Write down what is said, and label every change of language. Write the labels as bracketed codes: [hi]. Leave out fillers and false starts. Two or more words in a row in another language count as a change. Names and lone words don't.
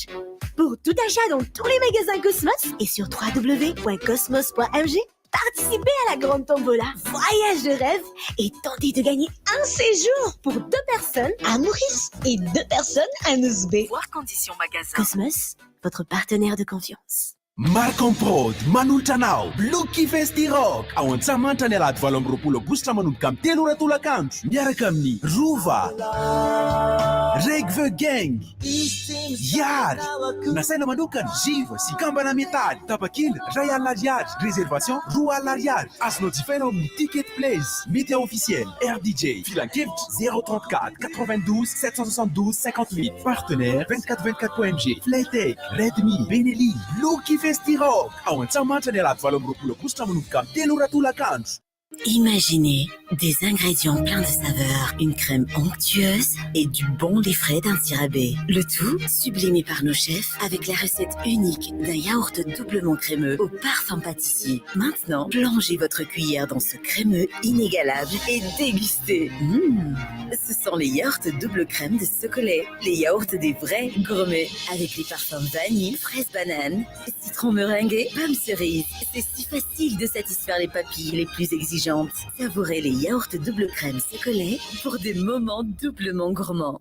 [fr] Pour tout achat dans tous les magasins Cosmos et sur www.cosmos.mg, participez à la grande tombola Voyage de rêve et tentez de gagner un séjour pour 2 personnes à Maurice et 2 personnes à Nouzbé. Voir conditions magasin. Cosmos, votre partenaire de confiance. [mg] Marcon Prod, Manultanao, Lucky Festi Rock, ao Antsahamany alahady 20 aogositra manomboka amin'ny 3 ora tolakandro. Miaraka amin'ny Rova, Regve Gang, Yard, nasaina manokana, Jiva sy kambana metaly, tapakila, Ray Alariary, réservation, Roa Alariary. Azonao jifaina ao amin'ny Ticket Place, [fr] média officiel, [mg] RDJ, filan-kevitra 034 92 772 58, partenaire 2424.mg, Playtech, Redmi, Benelli, Lucky Festi Rock, ao Antsahamany alahady 20 aogositra manomboka amin'ny 3 ora tolakandro. [fr] Imaginez des ingrédients pleins de saveurs, une crème onctueuse et du bon lait frais d'un sirabé. Le tout sublimé par nos chefs avec la recette unique d'un yaourt doublement crémeux au parfum pâtissier. Maintenant, plongez votre cuillère dans ce crémeux inégalable et dégustez. Ce sont les yaourts double crème de Socolet, les yaourts des vrais gourmets avec les parfums vanille, fraise banane, citron meringué, pomme cerise. C'est si facile de satisfaire les papilles les plus exigeantes. Savourez les yaourts double crème Socolet pour des moments doublement gourmands.